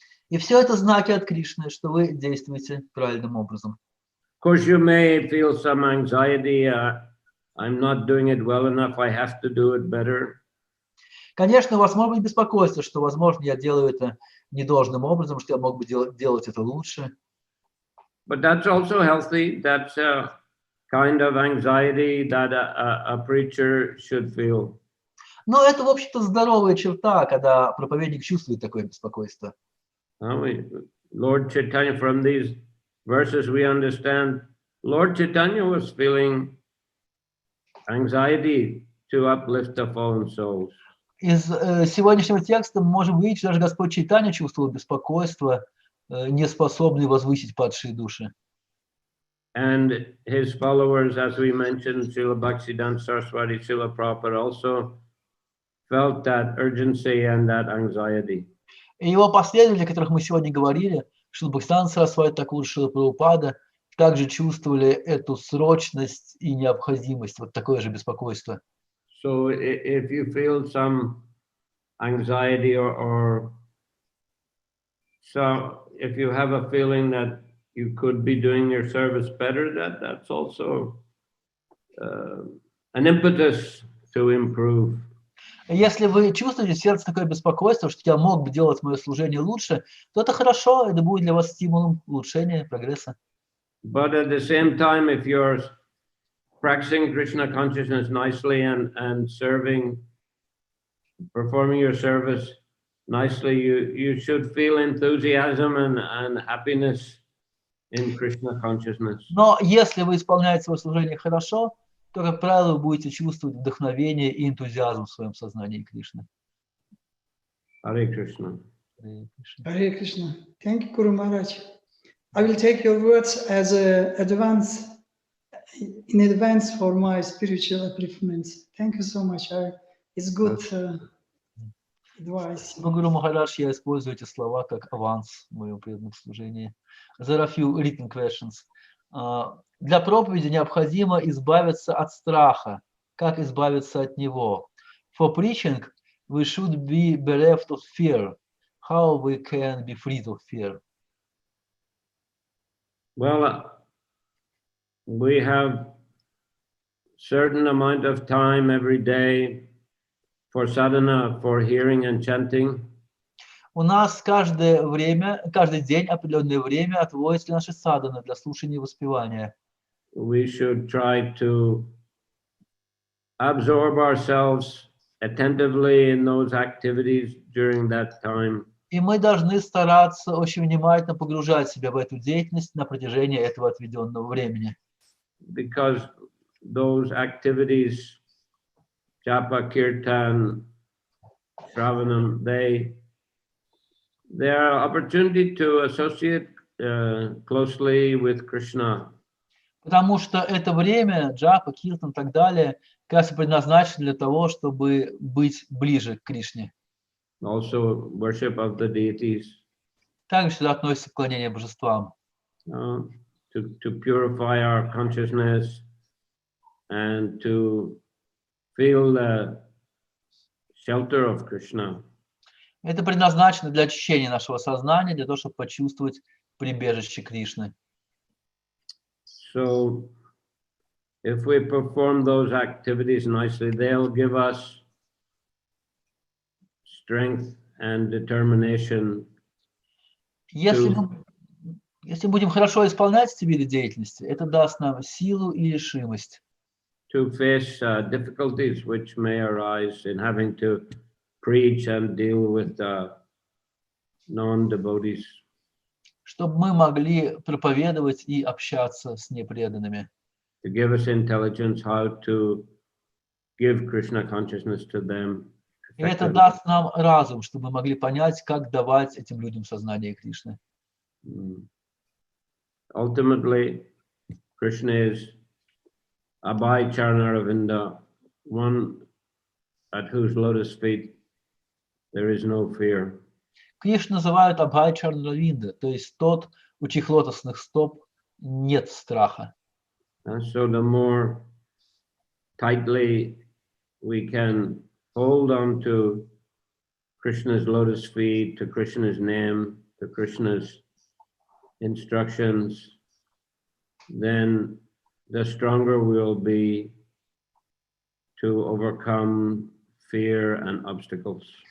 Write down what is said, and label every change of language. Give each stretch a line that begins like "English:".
Russian: И все это знаки от Кришны, что вы действуете правильным образом.
English: Of course, you may feel some anxiety. I'm not doing it well enough. I have to do it better.
Russian: Конечно, у вас может быть беспокойство, что, возможно, я делаю это недолжным образом, что я мог бы делать это лучше.
English: But that's also healthy. That's a kind of anxiety that a preacher should feel.
Russian: Но это, в общем-то, здоровая черта, когда проповедник чувствует такое беспокойство.
English: Lord Chaitanya, from these verses we understand, Lord Chaitanya was feeling anxiety to uplift the fallen souls.
Russian: Из сегодняшнего текста мы можем видеть, что даже Господь Чайтанья чувствовал беспокойство, не способный возвысить падшие души.
English: And his followers, as we mentioned, Srila Bhактиведанта Saraswati, Шрила Prabhupada also felt that urgency and that anxiety.
Russian: И его последователи, о которых мы сегодня говорили, Шрила Бхактиведанта Сарасвати Такур, Шрила Прабхупада, также чувствовали эту срочность и необходимость, вот такое же беспокойство.
English: So if you feel some anxiety or so if you have a feeling that you could be doing your service better, that's also an impetus to improve.
Russian: Если вы чувствуете в сердце такое беспокойство, что я мог бы делать мое служение лучше, то это хорошо, это будет для вас стимулом улучшения, прогресса.
English: But at the same time, if you're practicing Krishna consciousness nicely and serving, performing your service nicely, you should feel enthusiasm and happiness in Krishna consciousness.
Russian: Но если вы исполняете свое служение хорошо, то, как правило, вы будете чувствовать вдохновение и энтузиазм в своем сознании Кришны. Харе Кришна.
English: Hare Krishna. Thank you, Guru Maharaj. I will take your words as in advance for my spiritual upliftments. Thank you so much. It's good advice.
Russian: Ну, Гуру Махарадж, я использую эти слова как аванс в моем преданном служении.
English: There are a few written questions.
Russian: Для проповеди необходимо избавиться от страха. Как избавиться от него?
English: For preaching, we should be bereft of fear. How we can be free of fear? Well, we have certain amount of time every day for sadhana, for hearing and chanting.
Russian: У нас каждый день определенное время отводится для нашей садханы, для слушания и воспевания.
English: We should try to absorb ourselves attentively in those activities during that time.
Russian: И мы должны стараться очень внимательно погружать себя в эту деятельность на протяжении этого отведенного времени.
English: Because those activities, japa, kirtan, shravanam, they are opportunity to associate closely with Krishna.
Russian: Потому что это время, джапа, киртан и так далее, как раз предназначено для того, чтобы быть ближе к Кришне.
English: Also worship of the deities.
Russian: Также сюда относится поклонение божествам.
English: To purify our consciousness and to feel the shelter of Krishna.
Russian: Это предназначено для очищения нашего сознания, для того, чтобы почувствовать прибежище Кришны.
English: So, if we perform those activities nicely, they'll give us strength and determination.
Russian: Если будем хорошо исполнять эти виды деятельности, это даст нам силу и решимость.
English: To face difficulties which may arise in having to preach and deal with non-devotees.
Russian: Чтобы мы могли проповедовать и общаться с непреданными.
English: To give us intelligence how to give Krishna consciousness to them.
Russian: И это даст нам разум, чтобы мы могли понять, как давать этим людям сознание Кришны.
English: Ultimately, Krishna is Abhay Charnaravinda, one at whose lotus feet there is no fear.
Russian: Кришну называют Абхай Чарнаравинда, то есть тот, у чьих лотосных стоп нет страха.
English: And so the more tightly we can hold on to Krishna's lotus feet, to Krishna's name, to Krishna's instructions, then the stronger we'll be to overcome fear and obstacles.